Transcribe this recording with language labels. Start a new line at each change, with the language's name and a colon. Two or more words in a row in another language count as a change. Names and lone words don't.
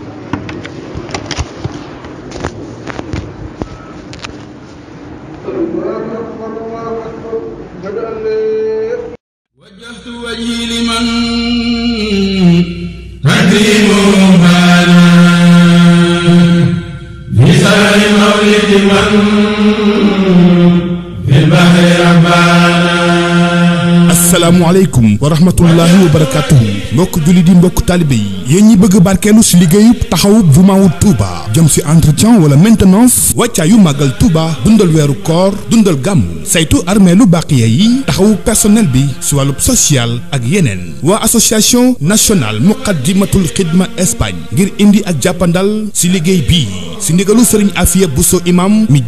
Arabic: وجهت وجهي لمن تكريمه بانا بسر مولد من في البحر ربانا السلام عليكم ورحمة الله وبركاته
Wolof: mbokk julli di mbokk taalibé yi yéen ñi bëgg barkeelu si liggéeyub taxawub jumaawul Touba jëm si entretien wala maintenance wàccaayu màggal Touba dundal weeru koor dundal gàmmu saytu armeelu baqiya yi taxawu personnel bi si wàllub social ak yeneen waa
French: association nationale
Wolof: muqaddimatul xidma Espagne ngir indi ak jàppandal si liggéey bii si ndigalu sëriñ Afia Bousso imam mi